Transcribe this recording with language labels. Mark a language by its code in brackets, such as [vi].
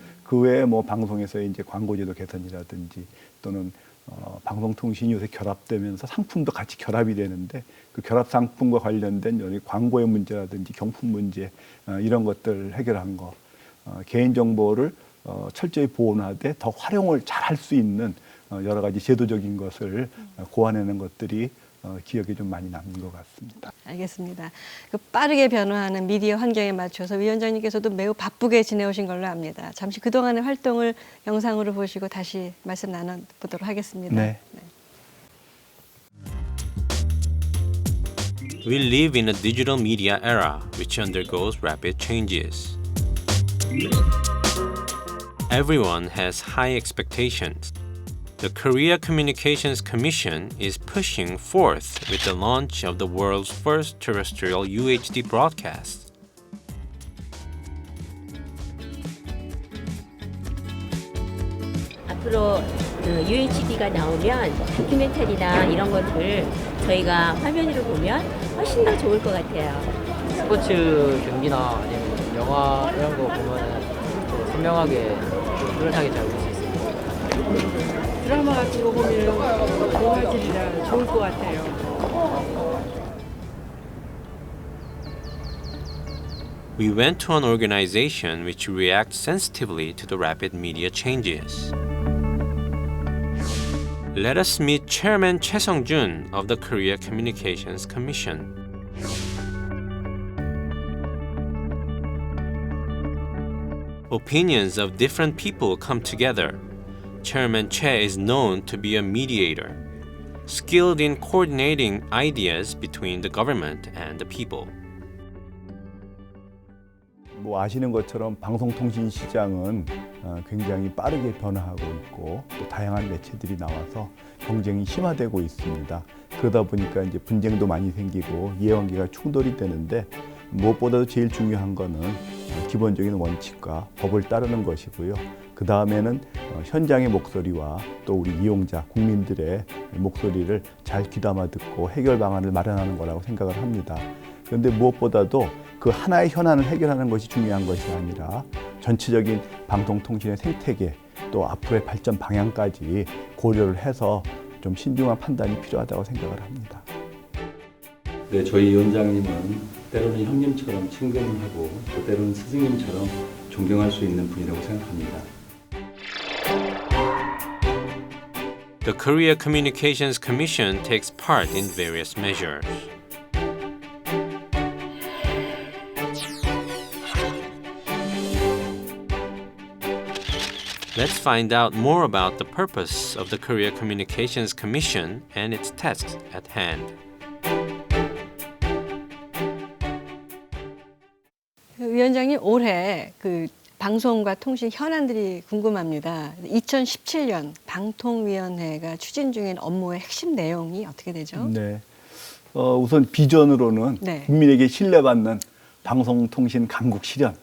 [ko] 그 외에 뭐 방송에서의 이제 광고제도 개선이라든지 또는 방송통신이 요새 결합되면서 상품도 같이 결합이 되는데 그 결합 상품과 관련된 여기 광고의 문제라든지 경품 문제 이런 것들 해결한 거, 개인정보를 철저히 보호하되 더 활용을 잘 할 수 있는 여러 가지 제도적인 것을 고안해낸 것들이 기억에 좀 많이 남는 것 같습니다. 알겠습니다. 그 빠르게 변화하는 미디어 환경에 맞춰서 위원장님께서도 매우 바쁘게 지내오신 걸로 압니다. 잠시 그동안의 활동을 영상으로 보시고 다시 말씀 나눠보도록 하겠습니다. 네. [en] We live in a digital media era which undergoes rapid changes. Everyone has high expectations. The Korea Communications Commission is pushing forth with the launch of the world's first terrestrial UHD broadcast. [ko] 앞으로 UHD가 나오면 다큐멘터리나 이런 것들 저희가 화면으로 보면 훨씬 더 좋을 것 같아요. 스포츠 경기나 아니면 영화 이런 거 보면 또 선명하게 뚜렷하게 잘 볼 수 있습니다. 드라마 같은 거 보면 동화질이라 좋을 것 같아요. [en] We went to an organization which reacts sensitively to the rapid media changes. Let us meet Chairman Choi Sung-jun of the Korea Communications Commission. Opinions of different people come together. Chairman Choi is known to be a mediator, skilled in coordinating ideas between the government and the people. [ko] 뭐 아시는 것처럼 방송통신 시장은 굉장히 빠르게 변화하고 있고 또 다양한 매체들이 나와서 경쟁이 심화되고 있습니다. 그러다 보니까 이제 분쟁도 많이 생기고 이해관계가 충돌이 되는데 무엇보다도 제일 중요한 거는 기본적인 원칙과 법을 따르는 것이고요. 그 다음에는 현장의 목소리와 또 우리 이용자, 국민들의 목소리를 잘 귀담아 듣고 해결 방안을 마련하는 거라고 생각을 합니다. 그런데 무엇보다도 그 하나의 현안을 해결하는 것이 중요한 것이 아니라 전체적인 방송통신의 생태계 또 앞으로의 발전 방향까지 고려를 해서 좀 신중한 판단이 필요하다고 생각을 합니다. 네, 저희 위원장님은 때로는 형님처럼 친근을 하고 또 때로는 스승님처럼 존경할 수 있는 분이라고 생각합니다. [en] The Korea Communications Commission takes part in various measures. Let's find out more about the purpose of the Korea Communications Commission and its tasks at hand. [ko] 위원장님, 올해 그 방송과 통신 현안들이 궁금합니다. 2017년 방통위원회가 추진 중인 업무의 핵심 내용이 어떻게 되죠? 네. 우선 비전으로는 네. 국민에게 신뢰받는 방송통신 강국 실현